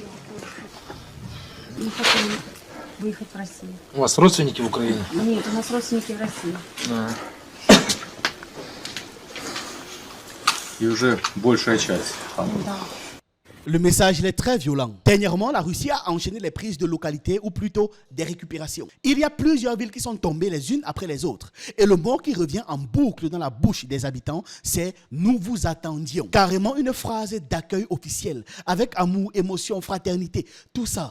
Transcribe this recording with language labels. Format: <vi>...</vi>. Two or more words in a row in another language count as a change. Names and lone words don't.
<ru>Мы хотим выехать в Россию. У вас родственники в Украине? Нет, у нас родственники в России. И уже большая часть. Да.</ru> <fr>Le message il est très violent. Dernièrement, la Russie a enchaîné les prises de localités ou plutôt des récupérations. Il y a plusieurs villes qui sont tombées les unes après les autres. Et le mot qui revient en boucle dans la bouche des habitants, c'est « nous vous attendions ». Carrément une phrase d'accueil officiel, avec amour, émotion, fraternité, tout ça.</fr>